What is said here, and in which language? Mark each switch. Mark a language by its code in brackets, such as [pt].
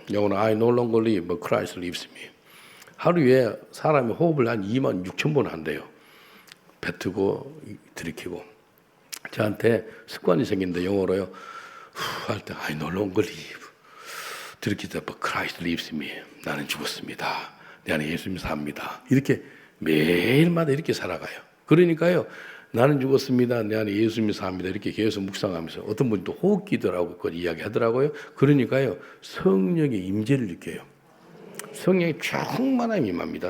[en] 영어는 I no longer live, but Christ lives in me. [ko] 하루에 사람이 호흡을 한 26,000번 한대요. 뱉고 들이키고. 저한테 습관이 생긴데 영어로요. 후 할 때 [en] I no longer live. [ko] 들이킬 때 [en] but Christ lives in me. [ko] 나는 죽었습니다. 내 안에 예수님이 삽니다. 이렇게 매일마다 이렇게 살아가요. 그러니까요. 나는 죽었습니다. 내 안에 예수님이 삽니다. 이렇게 계속 묵상하면서 어떤 분이 또 호흡기도라고 그걸 이야기하더라고요. 그러니까요. 성령의 임재를 느껴요. 성령이 충만함이 임합니다.